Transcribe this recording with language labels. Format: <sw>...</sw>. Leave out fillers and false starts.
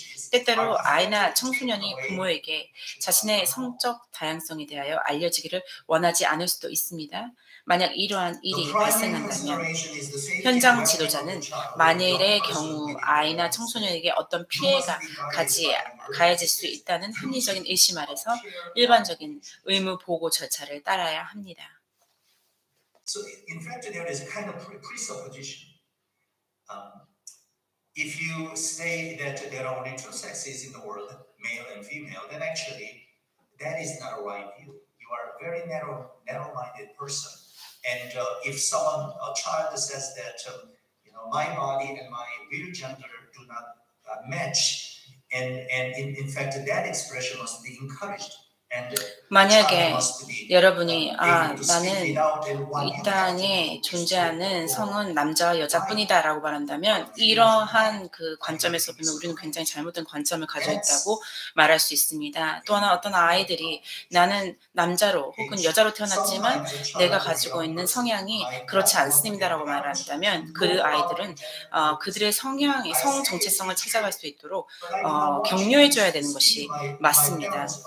<ko>때때로 아이나 청소년이 부모에게 자신의 성적 다양성에 대하여 알려지기를 원하지 않을 수도 있습니다. 만약 이러한 일이 발생한다면 현장 지도자는 만일의 경우 아이나 청소년에게 어떤 피해가 가해질 수 있다는 합리적인 의심 아래서 일반적인 의무 보고 절차를 따라야 합니다.</ko> <en>So in fact, there is a kind of presupposition. If you say that there are only two sexes in the world, male and female, then actually that is not a right view. You are a very narrow-minded person. And if a child says that my body and my real gender do not match, and in fact that expression must be encouraged.</en> <ko>만약에 여러분이 나는 이 땅에 존재하는 성은 남자와 여자뿐이다 라고 말한다면 이러한 그 관점에서 보면 우리는 굉장히 잘못된 관점을 가지고 있다고 말할 수 있습니다. 또 하나 어떤 아이들이 나는 남자로 혹은 여자로 태어났지만 내가 가지고 있는 성향이 그렇지 않습니다 라고 말한다면 그 아이들은 그들의 성 정체성을 찾아갈 수 있도록 격려해줘야 되는 것이 맞습니다.</ko>